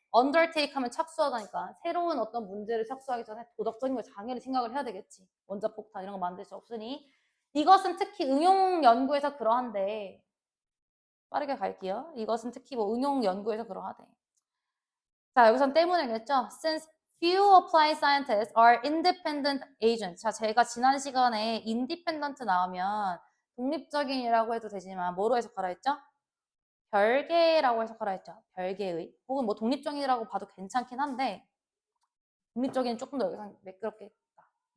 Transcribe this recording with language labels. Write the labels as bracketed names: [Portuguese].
[Korean] undertake 하면 착수하다니까 새로운 어떤 문제를 착수하기 전에 도덕적인 걸 당연히 생각을 해야 되겠지. 원자폭탄 이런 거 만들 수 없으니. 이것은 특히 응용 연구에서 그러한데 빠르게 갈게요. 이것은 특히 뭐 응용 연구에서 그러하대. 자, 여기선 때문에겠죠? [English] Since few applied scientists are independent agents. [Korean] 자, 제가 지난 시간에 independent 나오면 독립적인이라고 해도 되지만 뭐로 해석하라 했죠? 별개라고 해석하라 했죠. 별개의. 혹은 뭐 독립적인이라고 봐도 괜찮긴 한데 독립적인 조금 더 여기서 매끄럽게 했다.